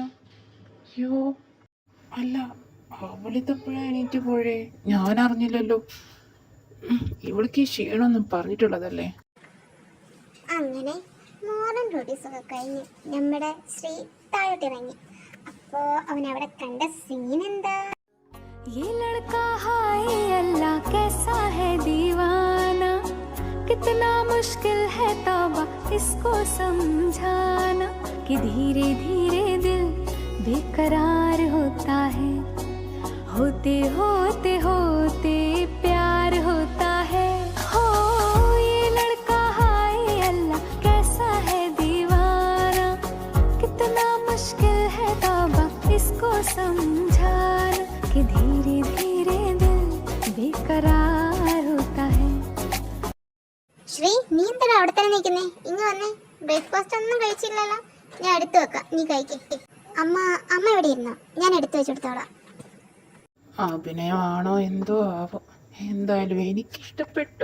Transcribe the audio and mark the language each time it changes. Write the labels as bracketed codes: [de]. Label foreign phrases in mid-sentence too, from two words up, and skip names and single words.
[ml] അയ്യോ അല്ല, അവളിതെപ്പോഴാ എണീറ്റ് പോഴേ? ഞാൻ അറിഞ്ഞില്ലല്ലോ. ഇവൾക്ക് ഈ ക്ഷീണമൊന്നും പറഞ്ഞിട്ടുള്ളതല്ലേ. അങ്ങനെ [en] morning routines [ml] ഒക്കെ കഴിഞ്ഞ് നമ്മുടെ ശ്രീ താഴോട്ടിറങ്ങി. അപ്പോ അവൻ അവിടെ കണ്ട സീൻ എന്താ? [hi] ये लड़का हाय अल्लाह कैसा है दीवाना, कितना मुश्किल है तौबा इसको समझाना, कि धीरे धीरे दिल बेकरार होता है, होते होते होते प्यार होता है। हो ये लड़का हाय अल्लाह कैसा है दीवाना, कितना मुश्किल है तौबा इसको समझाना, कि धीरे धीरे दिल बेकरार होता है। [ml] ശ്രീ, നീ എന്താ അവിടെ തന്നെ നിൽക്കുന്നേ? ഇങ്ങ് വന്നേ. ബ്രേക്ക്ഫാസ്റ്റ് ഒന്നും കഴിച്ചില്ലല്ലോ. ഞാൻ എടുത്തു വെക്കാം, നീ കഴിക്കേ. അമ്മ എവിടെ ഇരുന്നോ? ഞാൻ എടുത്തു വെച്ചെടുത്തോളാം. അഭിനയമാണോ എന്തോ ആവോ, എന്തായാലും എനിക്കിഷ്ടപ്പെട്ടു.